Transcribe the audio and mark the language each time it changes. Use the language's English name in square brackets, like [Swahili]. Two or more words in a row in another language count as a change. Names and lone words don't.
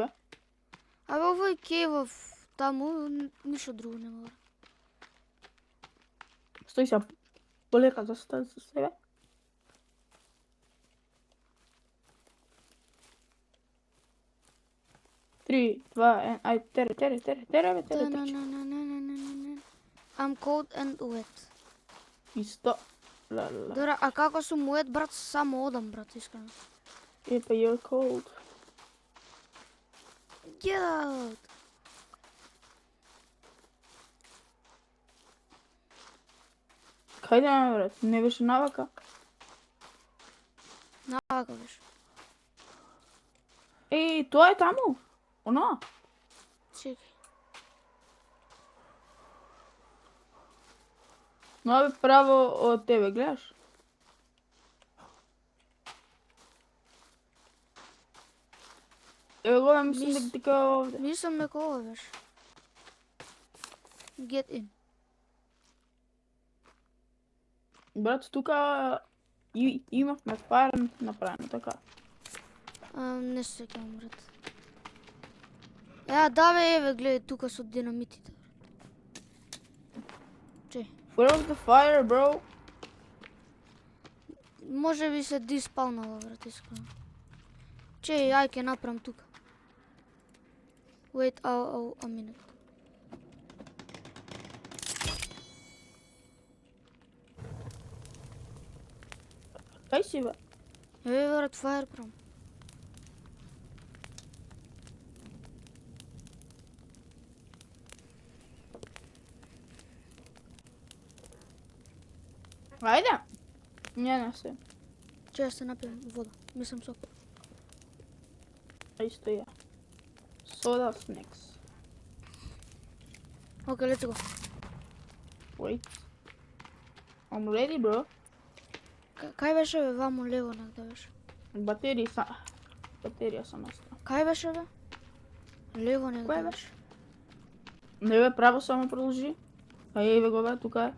[Macedonian] Абе овој кейв таму ништо друго нема, брат. Стои се полека за себе. Три, два, ај, тере, трчи. [English] I'm cold and wet. [Macedonian] Исто. Добре, а како сум wet, брат, само одам, брат, искрено. Епа, [English] you're cold. Get out! [Macedonian] Кајде ме, брат? Не беше навака? Навака беше. Еј, тоа е таму? Оно? Чекај. Но бе право од тебе, гледаш? Ево го, мислам дека дека овде. Мислам дека ова беше. [English] Get in. [Macedonian] Брат, тука имавме фаер направено, така. Не се сеќавам, брат. Да бе, еве, гледај тука со динамитите. [English] Where was the fire, bro? [Macedonian] Може би се диспаунала, брат, искрено. Чеј, ај ќе направам тука. [English] Wait a minute. [Macedonian] Кај си, бе? Брат, фаерпром. Ајде. Не се. Чеј се напијам вода. Мислам сок. Исто ја. [English] Soda snacks. Окей, let's go. Wait. I'm ready, bro. [Macedonian] Кај беше, бе, ваму лево негде беше? Батерија сам оставил. Кај беше, бе? Лево негде Кој беше. Не бе, право само продолжи. Еве го, бе, тука е.